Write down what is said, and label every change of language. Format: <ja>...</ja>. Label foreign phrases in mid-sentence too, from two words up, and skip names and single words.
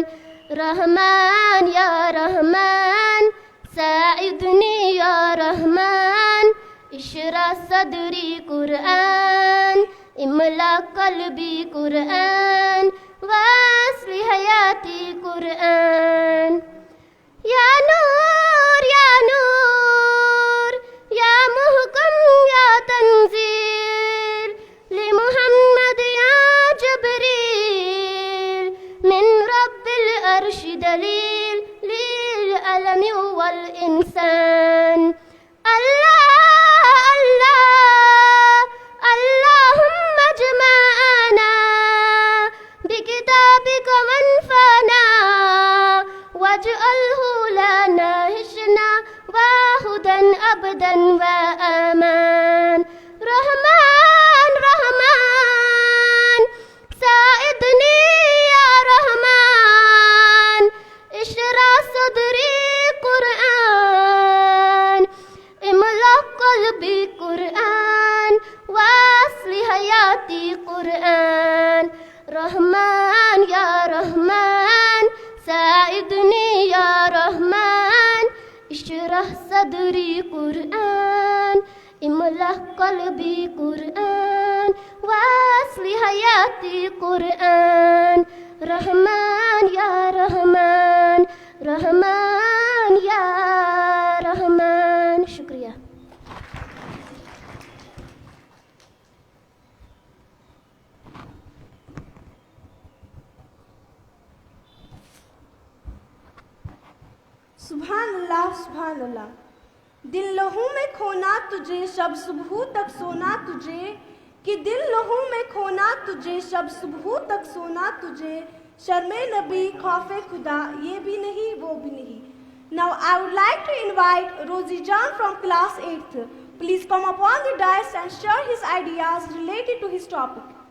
<ar>رحمان يا رحمان ساعدني يا رحمان اشرح صدري قرآن املأ قلبي قرآن واصل حياتي قرآن. يا نور يا نور يا محكم يا تنزيل لمحمد يا جبريل من رب العرش دليل للعالم والإنسان. الله الله اللهم جمعنا بكتابك منفعنا واجعله لنا حصنا وهدى أبدا وأمانا. رحمان رحمان ساعدني يا رحمان اشرح صدري قرآن املأ قلبي قرآن واصل حياتي قرآن. رحمان يا رحمان ساعدني يا رحمان اشرح صدري قرآن املأ قلبي قرآن واصل حياتي قرآن. رحمان يا رحمان رحمان يا رحمان.</ar> <ur>शुक्रिया।</ur> <ar>سبحان الله سبحان الله.</ar> <ur>دل لہو میں کھونا تجھے شب صبح تک سونا تجھے کہ دل لہو میں کھونا تجھے شب صبح تک سونا تجھے شرم نبی خوف خدا یہ بھی نہیں وہ بھی نہیں.</ur> <en>Now I would like to invite Rosie Jan from class 8th. Please come upon the dais and share his ideas related to his topic.</en>